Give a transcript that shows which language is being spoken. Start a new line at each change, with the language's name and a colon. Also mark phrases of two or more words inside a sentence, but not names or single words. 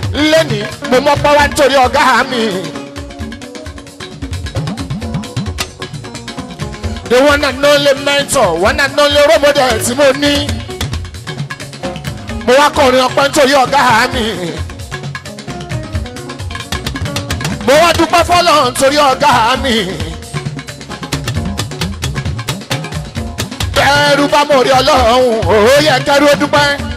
Yoruba: Lẹ́ni, mo mọ́pọ́ wá nítorí ọ̀gá mi.
English: The one and only mentor, one and only role model tí mo ní.
Yoruba: Mo wá kọrin ọpẹ́ nítorí ọ̀gá mi. Mo wá dúpẹ́ fọ́lọ́run nítorí ọ̀gá mi. Bẹ́ẹ̀rù bá mo rí Ọlọ́run, ó yẹ kẹ́rù ó dúpẹ́.